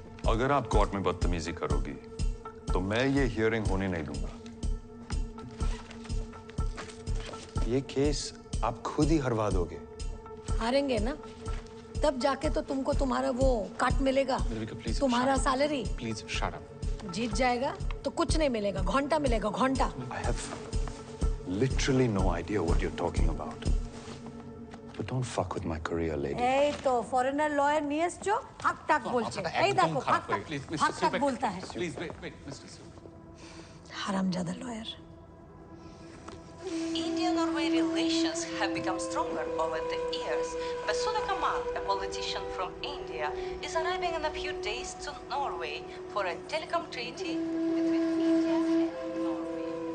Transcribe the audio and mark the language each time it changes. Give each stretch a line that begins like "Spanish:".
Hindi: अगर आप कोर्ट में बदतमीजी करोगी तो मैं ये हियरिंग होने नहीं दूंगा। ये केस आप खुद ही हरवा दोगे। हारेंगे ना, तब जाके तो तुमको तुम्हारा वो काट मिलेगा, तुम्हारा सैलरी।
English: Please shut up.
Hindi: जीत जाएगा तो कुछ नहीं मिलेगा, घंटा मिलेगा, घंटा।
English: I have literally no idea what you're talking about. But don't fuck with my career, lady.
Bangla: এই তো ফরেনার লয়ার নিয়ে এসছো, হাক টাক বলছে। এই দেখো হাক টাক
Hindi: बोलता है।
English: Please wait, Mr. Silva.
Bangla: হারামজাদা lawyer.
English: India-Norway relations have become stronger over the years. Basula Kamal, a politician from India, is arriving in a few days to Norway for a telecom treaty between India and Norway.